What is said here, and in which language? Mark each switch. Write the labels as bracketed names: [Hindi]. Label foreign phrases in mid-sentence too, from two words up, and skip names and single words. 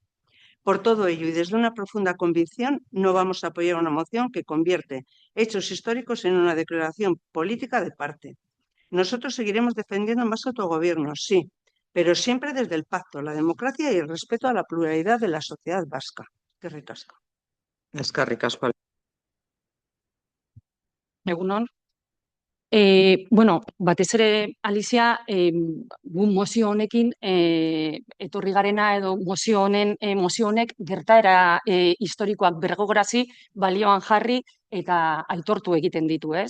[Spanish] Por todo ello y desde una profunda convicción, no vamos a apoyar una moción que convierte hechos históricos en una declaración política de parte. Nosotros seguiremos defendiendo más autogobierno, sí, pero siempre desde el pacto, la democracia y el respeto a la pluralidad de la sociedad vasca. [Basque] Eskerrik asko. Eskerrik asko. Egunon. Bueno, batez ere, Alicia, gu mozio honekin etorri garena edo mozio honek gertaera historikoak bergogorazi, balioan jarri eta aitortu egiten ditu, ez?